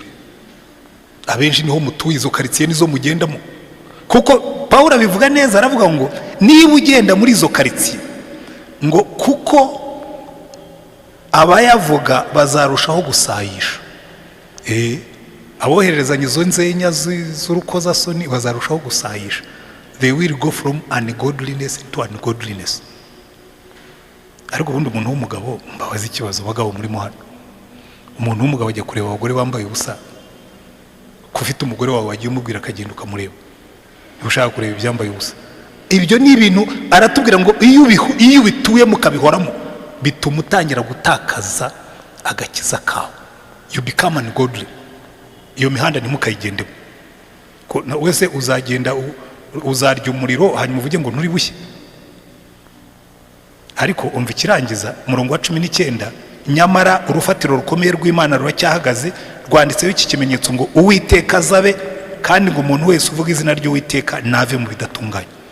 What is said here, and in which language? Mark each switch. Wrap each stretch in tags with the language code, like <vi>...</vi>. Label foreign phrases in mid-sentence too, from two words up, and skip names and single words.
<rw>Abenshi niho mutuye, izo karitsiye nizo mugendamo, kuko Pawulo abivuga neza, aravuga ngo niba ugenda muri izo karitsiye, ngo kuko abayavuga bazarushaho gusayisha. Abohererezanya izo nzenya z'urukozasoni bazarushaho gusayisha.</rw> <en>They will go from ungodliness to ungodliness.</en> <rw>Ariko ubundi umuntu w'umugabo, mbabaza ikibazo bagabo muri muhano, umuntu w'umugabo ajya kureba abagore bambaye ubusa, kufite umugore wawe wagiye umubwira akagenda ukamureba, ushaka kureba ibyambaye ubusa. Ibyo ni ibintu aratubwira ngo iyo ubituye mukabihoramo, bituma utangira gutakaza agakiza kawe.</rw> <en>you become ungodly.</en> <rw>Iyo mihanda ntimukayigendemo, wese uzagenda uzarya umuriro hanyuma uvuge ngo nturi bushye. Ariko umva ikirangiza umurongo wa 19, nyamara urufatiro rukomeye rw'Imana ruracyahagaze, rwanditseho iki kimenyetso ngo Uwiteka azabe, kandi ngo umuntu wese uvuga izina ry'Uwiteka nave mu bidatunganye.</rw>